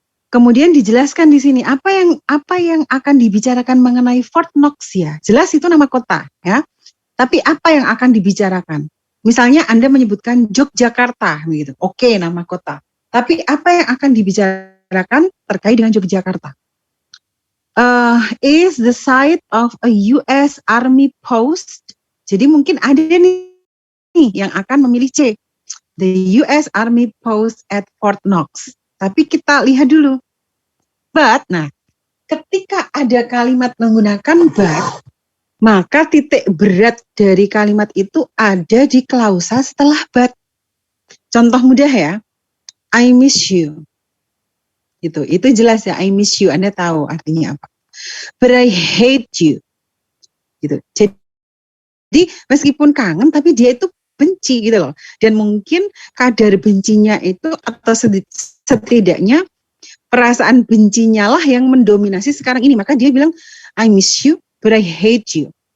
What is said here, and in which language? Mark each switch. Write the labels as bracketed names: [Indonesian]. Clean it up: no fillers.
[Indonesian] Kemudian dijelaskan di sini apa yang akan dibicarakan mengenai Fort Knox ya, jelas itu nama kota ya, tapi apa yang akan dibicarakan? Misalnya Anda menyebutkan Yogyakarta gitu, oke, nama kota. Tapi apa yang akan dibicarakan terkait dengan Yogyakarta? [English] Is the site of a US Army post. [Indonesian] Jadi mungkin ada nih yang akan memilih C. [English] The US Army post at Fort Knox. [Indonesian] Tapi kita lihat dulu. But, nah, ketika ada kalimat menggunakan but, maka titik berat dari kalimat itu ada di klausa setelah but. Contoh mudah ya. [English] I miss you. [Indonesian] Itu jelas ya, I miss you. Anda tahu artinya apa. [English] But I hate you. [Indonesian] Gitu. Jadi meskipun kangen, tapi dia itu benci gitu loh. Dan mungkin kadar bencinya itu atau setidaknya perasaan bencinya lah yang mendominasi sekarang ini. Maka dia bilang, [English] I miss you, but I hate you.